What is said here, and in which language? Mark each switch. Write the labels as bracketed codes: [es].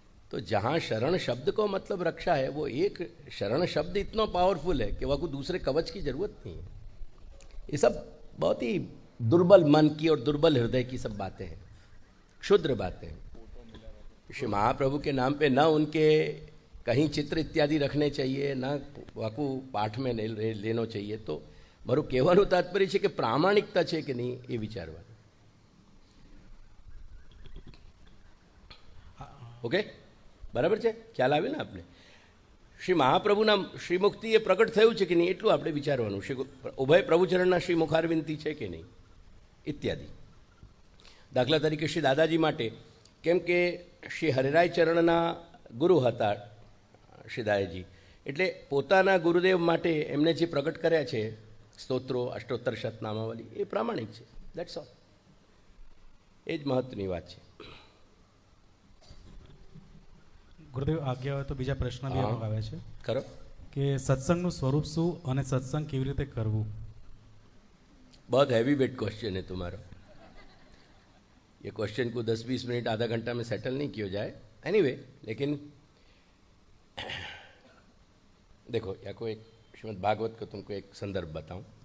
[hi] तो जहाँ शरण शब्द को मतलब रक्षा है, वो एक शरण शब्द इतना पावरफुल है कि वह को दूसरे कवच की जरूरत नहीं है. ये सब बहुत ही दुर्बल मन की और दुर्बल हृदय की सब बातें हैं, क्षुद्र बातें हैं. श्री महाप्रभु के नाम पे न उनके कहीं चित्र इत्यादि रखने चाहिए, न वाकू पाठ में लेनो चाहिए. तो [gu] મારું કહેવાનું તાત્પર્ય છે કે પ્રામાણિકતા છે કે નહીં એ વિચારવાનું. ઓકે, બરાબર છે? ખ્યાલ આવ્યો ને આપણે? શ્રી મહાપ્રભુના શ્રીમુક્તિ એ પ્રગટ થયું છે કે નહીં એટલું આપણે વિચારવાનું. શ્રી ઉભય પ્રભુચરણના શ્રી મુખારવિંદી છે કે નહીં ઇત્યાદિ. દાખલા તરીકે શ્રી દાદાજી માટે, કેમ કે શ્રી હરિરાય ચરણના ગુરુ હતા શ્રી દાદાજી, એટલે પોતાના ગુરુદેવ માટે એમને જે પ્રગટ કર્યા છે સ્તોત્રો અષ્ટોત્તર શતનામાવલી એ પ્રામાણિક છે. [en] That's all. [gu] એ જ મહત્વની વાત છે. ગુરુદેવ આજ્ઞા હોય તો બીજા પ્રશ્ન બી હા. આવે છે ખરો. કે સત્સંગનું સ્વરૂપ શું અને સત્સંગ કેવી રીતે કરવું? [hi] बहुत हैवी वेट क्वेश्चन है तुम्हारा. ये क्वेश्चन को 10-20 मिनट आधा घंटा में सेटल नहीं किया जाए. एनीवे लेकिन देखो या को एक श्रीमद् भागवत का तुमको एक संदर्भ बताऊं.